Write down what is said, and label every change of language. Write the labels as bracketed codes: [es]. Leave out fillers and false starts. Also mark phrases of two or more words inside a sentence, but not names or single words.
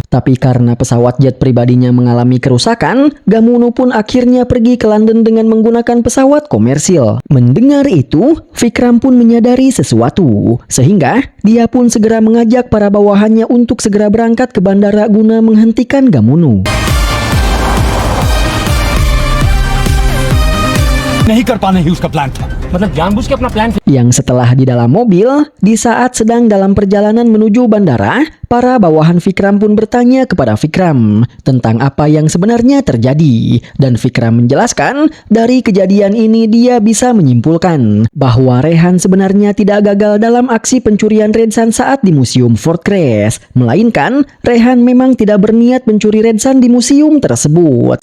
[id] Tapi karena pesawat jet pribadinya mengalami kerusakan, Gamunu pun akhirnya pergi ke London dengan menggunakan pesawat komersil. Mendengar itu, Vikram pun menyadari sesuatu, sehingga dia pun segera mengajak para bawahannya untuk segera berangkat ke bandara guna menghentikan Gamunu. [hi] नहीं कर पाने ही उसका प्लान था, मतलब जानबूझ के अपना प्लान। [id] Yang setelah di dalam mobil, di saat sedang dalam perjalanan menuju bandara, para bawahan Vikram pun bertanya kepada Vikram tentang apa yang sebenarnya terjadi. Dan Vikram menjelaskan, dari kejadian ini dia bisa menyimpulkan bahwa Rehan sebenarnya tidak gagal dalam aksi pencurian Redsan saat di Museum Fortress, melainkan Rehan memang tidak berniat mencuri Redsan di museum tersebut.